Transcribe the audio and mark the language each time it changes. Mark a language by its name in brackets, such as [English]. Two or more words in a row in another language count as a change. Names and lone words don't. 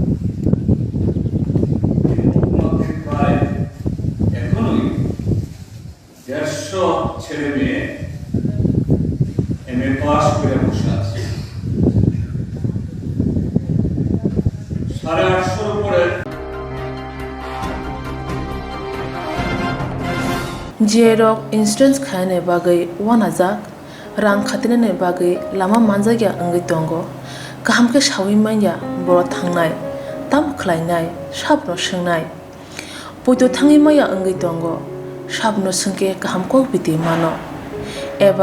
[Bangla] প্রায় এখনই 150 ছেলে মেয়ে MA পাস করে বসে আছে, 850 উপরে। [Kok Borok] Jerok insurance khane bagai wanajak rang khatine bagai lama manjagya angai tongo kaham ke shawi manya boro thangnai tam khlainai sabno swngnai poito thangi maya angai tongo sabno sungke kaham ko biti mano eba